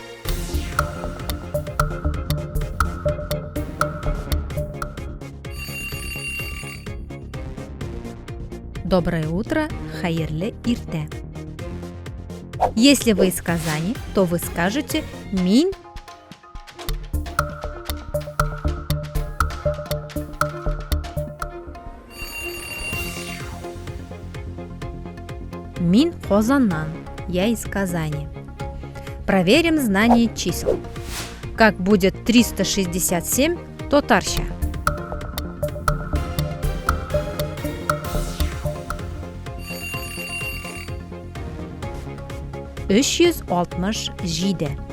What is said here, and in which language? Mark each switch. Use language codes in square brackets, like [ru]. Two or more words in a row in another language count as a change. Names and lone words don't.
[ru] Доброе утро, [tt] хайырлы ирте. [ru] Если вы из Казани, то вы скажете «мин». [tt] Мин Хозаннан. [ru] Я из Казани. Проверим знание чисел. Как будет 367 татарча? [tt] Жиде.